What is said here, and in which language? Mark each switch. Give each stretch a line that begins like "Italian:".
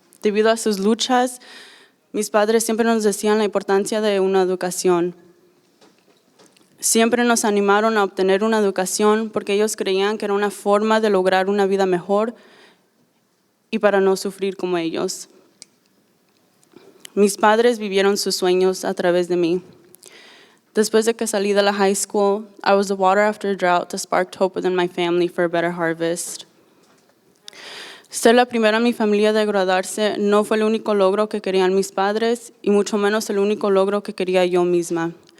Spanish: Debido a sus luchas, mis padres siempre nos decían la importancia de una educación. Siempre nos animaron a obtener una educación porque ellos creían que era una forma de lograr una vida mejor y para no sufrir como ellos. Mis padres vivieron sus sueños a través de mí. Después de que salí de la
English: high school, I was the water after a drought that sparked hope within my family for a better harvest.
Spanish: Ser la primera en mi familia de graduarse no fue el único logro que querían mis padres y mucho menos el único logro que quería yo misma.